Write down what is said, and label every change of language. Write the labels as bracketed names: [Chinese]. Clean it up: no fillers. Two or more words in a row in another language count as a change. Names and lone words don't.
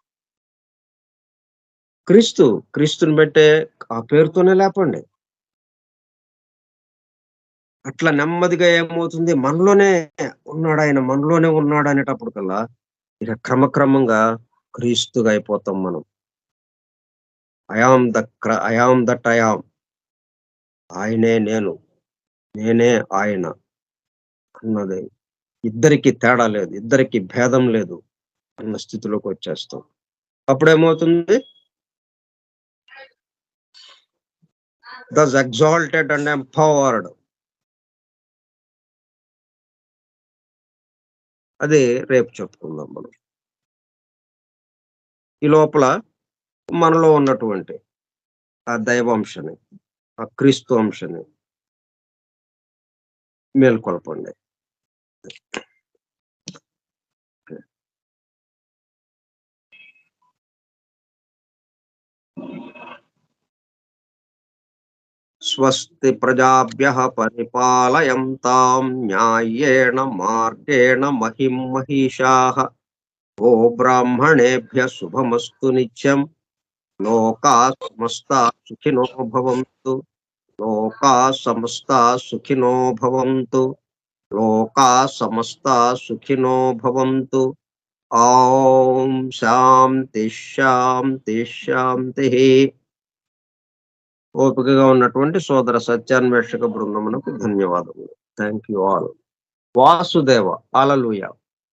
[Telugu] క్రీస్తుని బట్టే ఆ పేరుతోనే లేపండి. అట్లా నెమ్మదిగా ఏమవుతుంది మనలోనే ఉన్నాడాయన, మనలోనే ఉన్నాడనేటప్పటికల్లా ఇక క్రమక్రమంగా క్రీస్తుగా అయిపోతాం మనం. [English] I am that I am. [Telugu] ఆయనే నేను. నేనే ఆయన అన్నది. ఇద్దరికీ తేడా లేదు. ఇద్దరికీ భేదం లేదు అన్న స్థితిలోకొచ్చేస్తాం. [English] అప్పుడేమవుతుంది? thus exalted and empowered. [Telugu] అది రేపు చెప్పుకుందాం మనం. ఈ లోపల మనలో ఉన్నటువంటి ఆ దైవాంశని, ఆ క్రీస్తు అంశని మేల్కొల్పండి. [Sanskrit] స్వస్తి ప్రజాభ్యః పరిపాలయంతాం న్యాయేణ మార్గేణ మహిం మహిషాః. గోబ్రాహ్మణేభ్యः శుభమస్తు నిత్యం. లోకాः సమస్తాः సుఖినో భవంతు. లోకాः సమస్తాः సుఖినో భవంతు. లోకాः సమస్తాः సుఖినో భవంతు. ఓం శాంతి శాంతి శాంతిః. [Telugu] ఓపికగా ఉన్నటువంటి సోదర సత్యాన్వేషక బృందమునకు ధన్యవాదములు. [English] thank you all. వాసుదేవ. హల్లెలూయా.